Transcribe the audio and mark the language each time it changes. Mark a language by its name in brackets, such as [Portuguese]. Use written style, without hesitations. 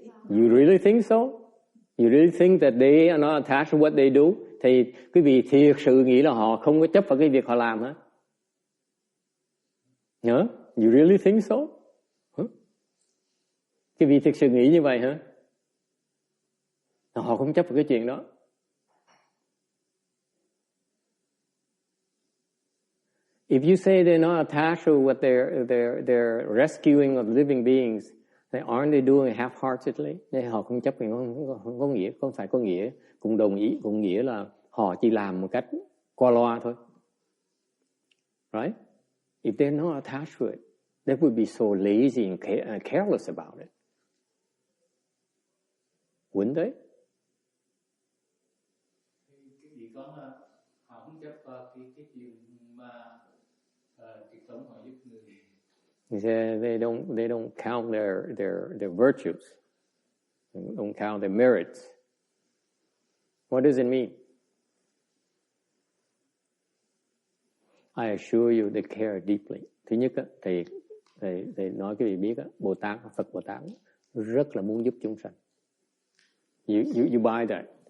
[English] You really think so? You really think that they are not attached to what they do? [Vietnamese] Thì quý vị thiệt sự nghĩ là họ không có chấp vào cái việc họ làm hả? [English] Huh? You really think so? Huh? [Vietnamese] Quý vị thiệt sự nghĩ như vậy hả? Họ không chấp vào cái chuyện đó. [English] If you say they're not attached to what they're rescuing of living beings, then aren't they doing half-heartedly? [Vietnamese] Nên họ không chấp thì không có nghĩa, không phải có nghĩa, cũng nghĩa là họ chỉ làm một cách qua loa thôi. [English] Right? If they're not attached to it, they would be so lazy and careless about it. Wouldn't they? [Vietnamese] Vì có họ không chấp vào cái chuyện mà cái sống họ giúp người. [English] They don't count their virtues. They don't count their merits. What does it mean? I assure you they care deeply. [Vietnamese] Thứ nhất á, thầy nói cái gì biết á, Phật Bồ Tát rất là muốn giúp chúng sanh. [English] You buy that?